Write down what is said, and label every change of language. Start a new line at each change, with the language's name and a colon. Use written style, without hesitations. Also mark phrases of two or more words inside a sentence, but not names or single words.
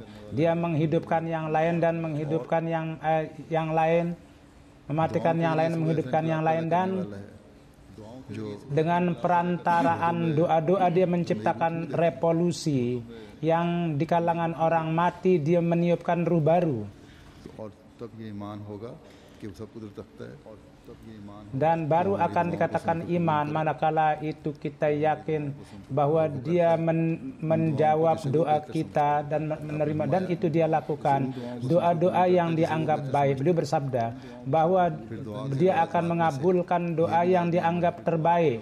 Indonesian: Dia menghidupkan yang lain dan menghidupkan yang lain, mematikan yang lain, menghidupkan yang lain, dan dengan perantaraan doa-doa dia menciptakan revolusi yang di kalangan orang mati dia meniupkan ruh baru.
Urdu: کہ وہ سب قدرت رکھتا ہے اور تب یہ ایمان
Indonesian: dan baru akan dikatakan iman manakala itu kita yakin bahwa dia menjawab doa kita dan menerima, dan itu dia lakukan doa-doa yang dianggap baik. Beliau bersabda bahwa dia akan mengabulkan doa yang dianggap terbaik.